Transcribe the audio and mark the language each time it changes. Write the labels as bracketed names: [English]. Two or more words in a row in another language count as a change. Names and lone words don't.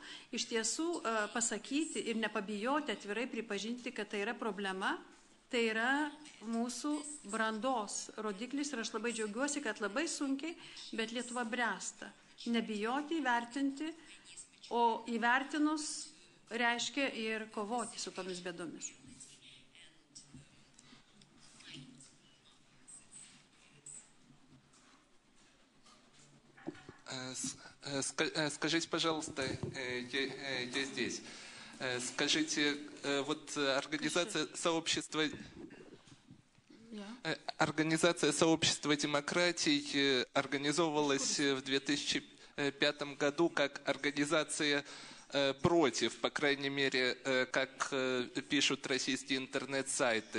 [Lithuanian] Iš tiesų pasakyti ir nepabijoti atvirai pripažinti, kad tai yra problema, tai yra mūsų brandos rodiklis ir aš labai džiaugiuosi, kad labai sunkiai, bet Lietuva bręsta. Nebijoti įvertinti, o įvertinus reiškia ir kovoti su tomis bėdomis. [Russian] Скажите, пожалуйста, я здесь. Скажите, вот Организация сообщества демократий организовывалась в 2005 году как организация против, по крайней мере, как пишут российские интернет-сайты.